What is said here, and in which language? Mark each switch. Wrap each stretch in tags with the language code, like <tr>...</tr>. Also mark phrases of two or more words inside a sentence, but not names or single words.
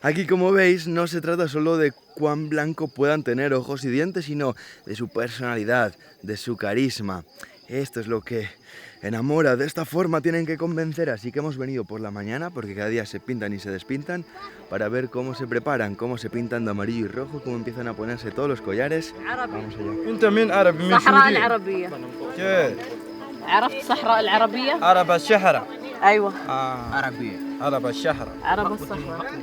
<es>Aquí, como veis, no se trata solo de cuán blanco puedan tener ojos y dientes, sino de su personalidad, de su carisma. Esto es lo que enamora. De esta forma tienen que convencer, así que hemos venido por la mañana, porque cada día se pintan y se despintan, para ver cómo se preparan, cómo se pintan de amarillo y rojo, cómo empiezan a ponerse todos los collares. Vamos allá.</es> <ar>انت من عربي من الصحراء العربية. كيف عرفت الصحراء العربية؟ عرب الشهرة أيوة. عربية عرب الشهرة عرب الصحراء.</ar>